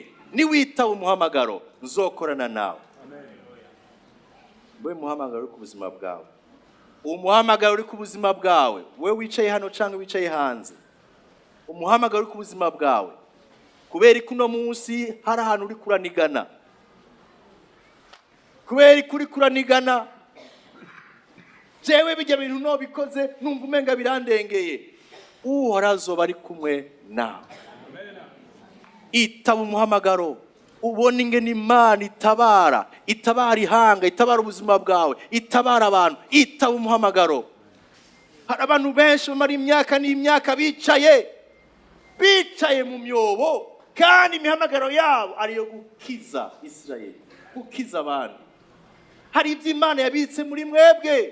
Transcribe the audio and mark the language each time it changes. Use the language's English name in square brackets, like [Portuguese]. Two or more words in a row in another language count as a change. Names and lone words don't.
[Rundi] Niwitaba umuhamagaro nzokorana nawe. Wewe muhamagaro uri ku buzima bwawe, umuhamagaro uri ku buzima bwawe, wewe wicaye hano cyangwa wicaye hanze, umuhamagaro uri ku buzima bwawe, kubera ko uno munsi hari ahantu uri kuranigana, kubera ko uri kuranigana jewe bijya bintu nobikoze numva umenga birandengeye. Uhoraho azoba ari kumwe nawe. Itaba umuhamagaro, ubona ingene Imana itabara ihanga, itabara ubuzima bwawe, itabara abantu. Itaba umuhamagaro. Hari abantu benshi bamara imyaka n'imyaka bicaye mu myobo, kandi imihamagaro yabo ariyo gukiza Isirayeli, gukiza abantu. Hari ibyo Imana yabitse muri mwebwe.